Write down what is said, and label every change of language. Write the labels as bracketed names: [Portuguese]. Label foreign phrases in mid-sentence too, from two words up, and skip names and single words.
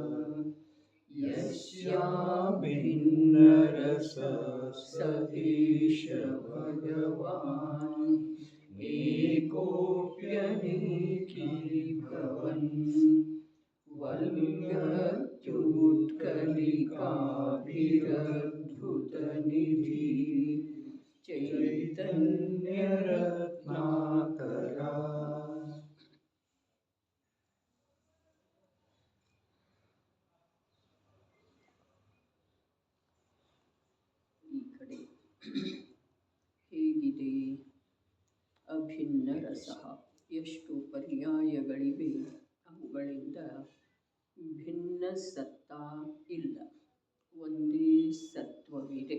[Sanskrit] यस्याभिन्नरस स एष भगवान् एकोऽप्यनेकी भवन् वल्गत्युत्कलिकाभिरद्भुतनिधि चैतन्यरत्नाकरा. [Kannada] ಹೇಗಿದೆ ಅಭಿನ್ನ ರಸ? ಎಷ್ಟು ಪರ್ಯಾಯಗಳಿವೆ, ಅವುಗಳಿಂದ ಭಿನ್ನ ಸತ್ತ ಇಲ್ಲ, ಒಂದೇ ಸತ್ವವಿದೆ.